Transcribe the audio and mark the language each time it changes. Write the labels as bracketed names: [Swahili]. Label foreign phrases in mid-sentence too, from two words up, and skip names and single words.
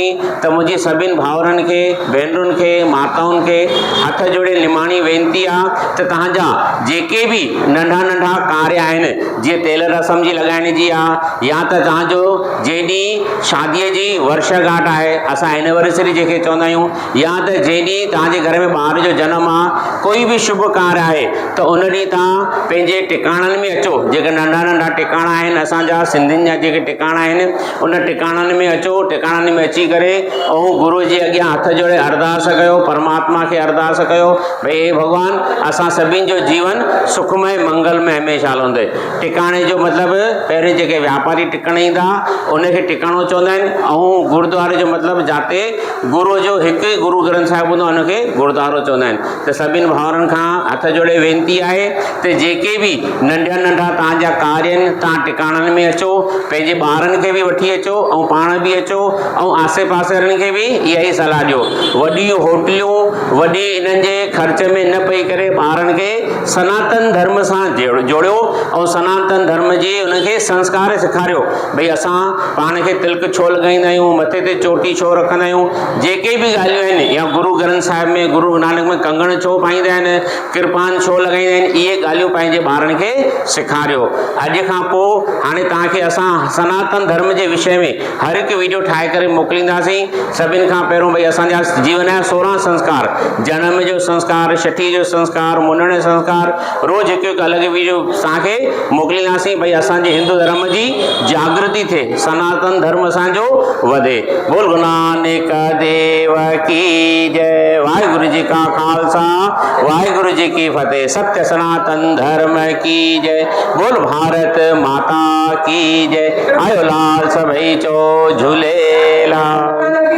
[Sindhi] त मुंहिंजी सभिनि भाउरनि खे, भेनरुनि खे, माताउनि खे हथ जोड़े निमाणी वेनिती आहे त तव्हांजा जेके बि नंढा नंढा कार्य आहिनि, जीअं तेल रस्म जी लॻाइण जी आहे, या त तव्हांजो जेॾी शादीअ जी वर्षगांठ आहे, असां एनिवर्सरी जेके चवंदा आहियूं, या त जेॾी तव्हांजे घर में ॿार जो जनमु आहे, कोई बि शुभ कार्य आहे, त उन ॾींहुं तव्हां पंहिंजे टिकाणनि में अचो। जेके नंढा नंढा टिकाणा आहिनि असांजा सिंधियुनि जा, जेके टिकाणा आहिनि उन टिकाणनि में अचो। टिकाणनि में अची करे ऐं गुरू जे अॻियां हथ जोड़े अरदास कयो, परमात्मा खे अरदास कयो, भई हे भॻवान असां सभिनि जो जीवन सुखमय मंगलमय हमेशह हलंदे। टिकाणे जो मतिलबु पहिरें जेके वापारी टिकण ईंदा उनखे टिकाणो चवंदा आहिनि, ऐं गुरुद्वारे जो मतिलबु जिते गुरू जो हिकु ई गुरु ग्रंथ साहिब हूंदो उनखे गुरुद्वारो चवंदा आहिनि। त सभिनि भाउरनि खां हथ जोड़े वेनिती आहे त जेके बि नंढा नंढा तव्हांजा कार्य आहिनि, तव्हां टिकाणनि में अचो, पंहिंजे ॿारनि खे बि वठी अचो ऐं पाण बि अचो, ऐं आसे पासे वारनि खे बि इहा ई सलाह ॾियो। वॾियूं होटलियूं वॾी इन्हनि जे ख़र्च में न पई करे ॿारनि खे सनातन धर्म सां जोड़ियो ऐं सनातन धर्म जी उनखे संस्कार सेखारियो। भई असां पाण खे तिलक छो लॻाईंदा आहियूं, मथे ते चोटी छो रखंदा आहियूं, जेके बि ॻाल्हियूं आहिनि, या गुरु ग्रंथ साहिब में गुरु नानक में कंगण छो पाईंदा आहिनि, किरपान छो लॻाईंदा आहिनि, इहे ॻाल्हियूं पंहिंजे ॿारनि खे सेखारियो। अॼु खां पोइ हाणे तव्हांखे असां सनातन धर्म जे विषय में हर हिकु वीडियो ठाहे करे मोकिलींदासीं। सभिनि खां पहिरियों भई असांजा जीवन जा 16 संस्कार, जनम जो संस्कार, छठी जो संस्कार, मुंडण जो संस्कार, रोज़ हिकु हिकु अलॻि वीडियो तव्हांखे मोकिलींदासीं। भई असांजे हिंदू धर्म जी जागृति थिए, सनातन धर्म असांजो वधे। [Hindi] बोल गुरु नानक देव की जय। [Punjabi] ਵਾਹਿਗੁਰੂ ਜੀ ਕਾ ਖ਼ਾਲਸਾ, ਵਾਹਿਗੁਰੂ ਜੀ ਕੀ ਫ਼ਤਿਹ। [Hindi] सत्य सनातन धर्म की जय। बोल भारत माता की जय। [Sindhi] आयो लाल सभई चो झूलेलाल।